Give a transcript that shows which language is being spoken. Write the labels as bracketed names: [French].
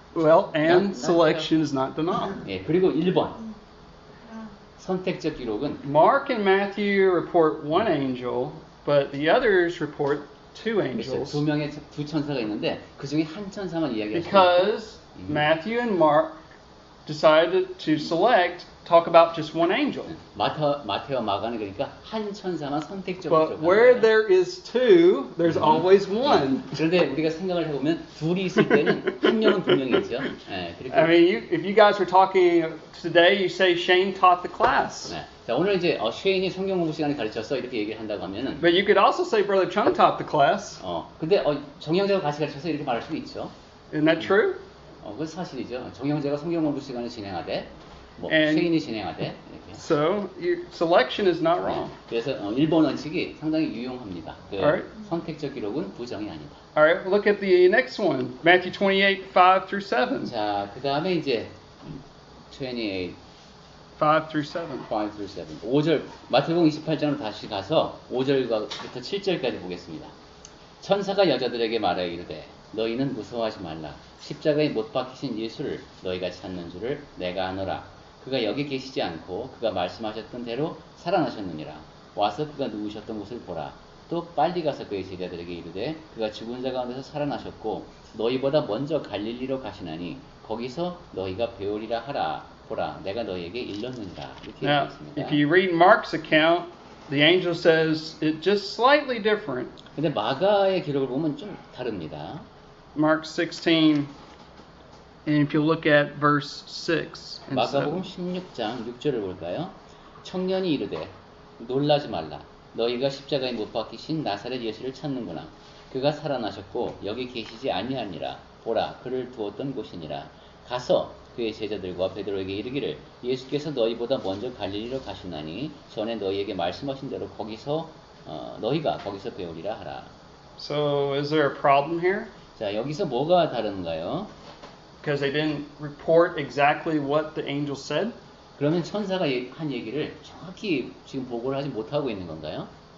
[English] Well, and selection is not denial. [Korean] 예, 그리고 1번. 선택적 기록은 [English] Mark and Matthew report one angel, but the others report two angels. [Korean] 두 천사가 있는데 그 중에 한 천사만 이야기하시고 [English] Because Matthew and Mark decided to select talk about just one angel. [Korean] 마태와 마가는 그러니까 한 천사만 선택적으로 [English] But where there is two, there's always one. [Korean] 그런데 우리가 생각을 해보면 둘이 있을 때는 한 명은 분명히 있죠. 네, [English] I mean, if you guys were talking today, you say Shane taught the class. [Korean] 네. 자, 오늘 이제 셰인이 성경 공부 시간에 가르쳤어 이렇게 얘기를 한다고 하면은. [English] But you could also say Brother Chung taught the class. [Korean] 근데 정영재가 같이 가르쳐서 이렇게 말할 수도 있죠. [English] Isn't that true? [Korean] 그건 사실이죠. 정영재가 성경 공부 시간을 진행하되, 셰인이 진행하되 이렇게. [English] So your selection is not wrong. [Korean] 그래서 1번 원칙이 상당히 유용합니다. [English] Alright. [Korean] 선택적 기록은 부정이 아니다. [English] All right, look at the next one, Matthew 28, 5 through 7. [Korean] 자, 그 다음에 이제 28, [English] 5 through 7. 5 through 7. [Korean] 5절, 마태복음 28장으로 다시 가서 5절부터 7절까지 보겠습니다. 천사가 여자들에게 말하여 이르되 너희는 무서워하지 말라. 십자가에 못 박히신 예수를 너희가 찾는 줄을 내가 아노라. 그가 여기 계시지 않고 그가 말씀하셨던 대로 살아나셨느니라. 와서 그가 누우셨던 곳을 보라. 또 빨리 가서 그의 제자들에게 이르되 그가 죽은 자 가운데서 살아나셨고 너희보다 먼저 갈릴리로 가시나니 거기서 너희가 배우리라 하라. 보라, 내가 너희에게 일렀느니라. 이렇게 [English] Now, [Korean] 얘기했습니다. [English] if you read Mark's account, the angel says it just slightly different. [Korean] 근데 마가의 기록을 보면 좀 다릅니다. [English] Mark 16, and if you look at verse 6 and [Korean] 마가복음 [English] 7. [Korean] 16장 6절을 볼까요? 청년이 이르되 놀라지 말라. 너희가 십자가에 못 박히신 나사렛 예수를 찾는구나. 그가 살아나셨고 여기 계시지 아니하니라. 보라, 그를 두었던 곳이니라. 가서 그의 제자들과 베드로에게 이르기를 예수께서 너희보다 먼저 갈릴리로 가시나니 전에 너희에게 말씀하신 대로 너희가 거기서 배우리라 하라. [English] So is there a problem here? [Korean] 자, 여기서 뭐가 다른가요? [English] Because they didn't report exactly what the angel said? [Korean] 그러면 천사가 한 얘기를 정확히 지금 보고를 하지 못하고 있는 건가요?